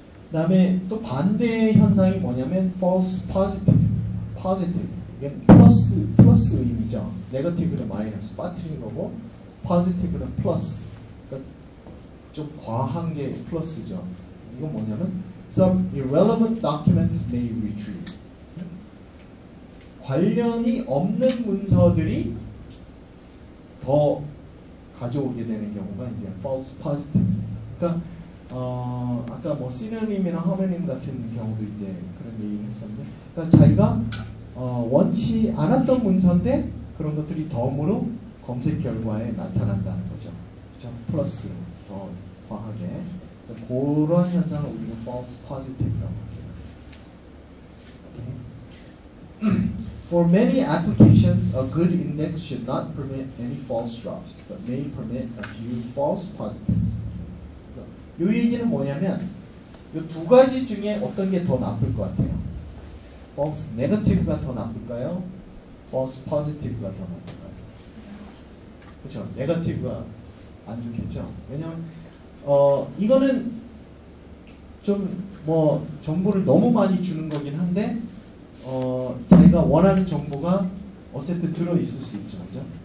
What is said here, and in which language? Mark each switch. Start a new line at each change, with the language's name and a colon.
Korean: 그 다음에 또 반대의 현상이 뭐냐면 false positive. 이게 플러스 의미죠. negative는 마이너스 빠뜨린 거고 positive는 플러스. 그러니까 좀 과한 게 플러스죠. 이건 뭐냐면
English: some irrelevant documents may retrieve.
Korean: 관련이 없는 문서들이 더 가져오게 되는 경우가 이제 false positive. 그러니까 아까 뭐 synonym이나 homonym 같은 경우도 이제 그런 얘기를 했었는데, 그러니까 자기가 원치 않았던 문서인데 그런 것들이 덤으로 검색 결과에 나타난다는 거죠. 그렇죠? 플러스 더 과하게. 그래서 그런 현상을 우리가 false positive라고 합니다.
English: Okay. For many applications, a good index should not permit any false drops, but may permit a few false positives.
Korean: 그래서 이 얘기는 뭐냐면 이 두 가지 중에 어떤 게 더 나쁠 것 같아요? false negative가 더 나쁠까요? false positive가 더 나쁠까요? 그렇죠. negative가 안 좋겠죠. 왜냐면 이거는 좀 뭐 정보를 너무 많이 주는 거긴 한데 자기가 원하는 정보가 어쨌든 들어있을 수 있죠. 그죠?